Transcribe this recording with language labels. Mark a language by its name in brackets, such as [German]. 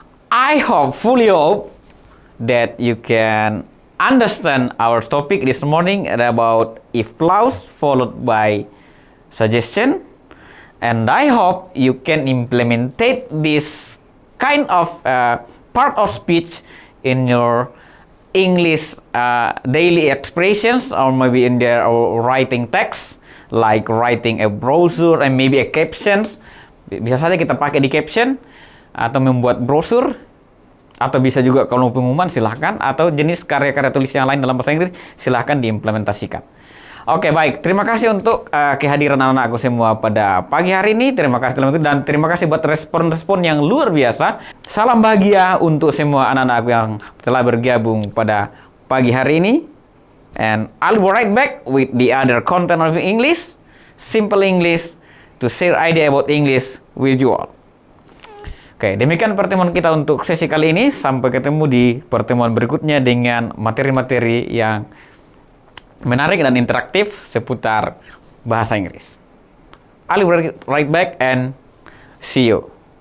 [English] I fully hope that you can understand our topic this morning about if clause followed by suggestion, and I hope you can implement this kind of part of speech in your English daily expressions, or maybe in their writing text, like writing a brochure and maybe a captions. [Indonesian] Bisa saja kita pakai di caption, atau membuat brosur, atau bisa juga kalau pengumuman silahkan, atau jenis karya-karya tulis yang lain dalam bahasa Inggris silahkan diimplementasikan. Oke, baik. Terima kasih untuk kehadiran anak-anakku semua pada pagi hari ini. Terima kasih telah mengikuti, dan terima kasih buat respon-respon yang luar biasa. Salam bahagia untuk semua anak-anakku yang telah bergabung pada pagi hari ini. [English] And I'll be right back with the other content of English, simple English, to share idea about English with you all. [Indonesian] Oke, demikian pertemuan kita untuk sesi kali ini. Sampai ketemu di pertemuan berikutnya dengan materi-materi yang menarik dan interaktif seputar bahasa Inggris. [English] I'll be right back and see you.